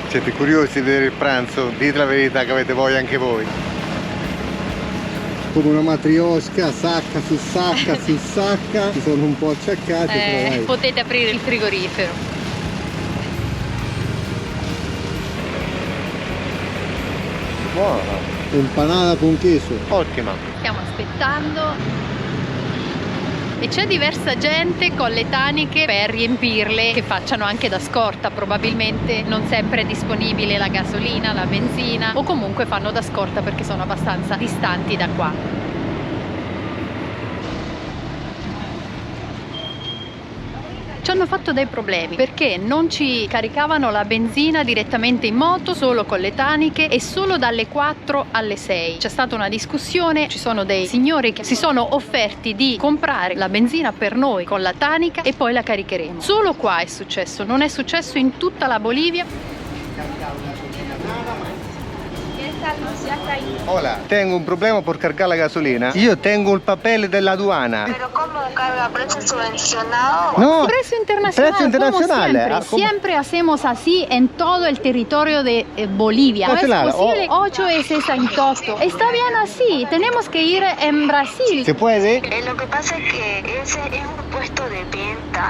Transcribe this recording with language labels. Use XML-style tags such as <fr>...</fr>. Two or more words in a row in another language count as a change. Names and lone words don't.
<it>Siete curiosi di vedere il pranzo? Dite la verità che avete voglia anche voi. Come una matriosca, sacca su sacca su sacca. Ci sono un po' acciaccati, però dai. Potete aprire il frigorifero. Buona.</it> <es>Empanada con queso.</es> <it>Ottima. Stiamo aspettando. E c'è diversa gente con le taniche per riempirle che facciano anche da scorta. Probabilmente non sempre è disponibile la gasolina, la benzina, o comunque fanno da scorta perché sono abbastanza distanti da qua. Ci hanno fatto dei problemi perché non ci caricavano la benzina direttamente in moto, solo con le taniche e solo dalle 4 alle 6. C'è stata una discussione, ci sono dei signori che si sono offerti di comprare la benzina per noi con la tanica e poi la caricheremo. Solo qua è successo, non è successo in tutta la Bolivia.</it> <es>Hola, tengo un problema por cargar la gasolina.</es> <it>Io tengo il papel della aduana.</it> <es>¿Pero cómo carga? ¿Precio subvencionado? No, Precio internacional, precio internacionale. como siempre. Siempre hacemos así en todo el territorio de Bolivia. No es Nacional, posible 8 es 68. Está bien así, tenemos que ir en Brasil. ¿Se puede? Lo que pasa es que ese es un puesto de venta.</es>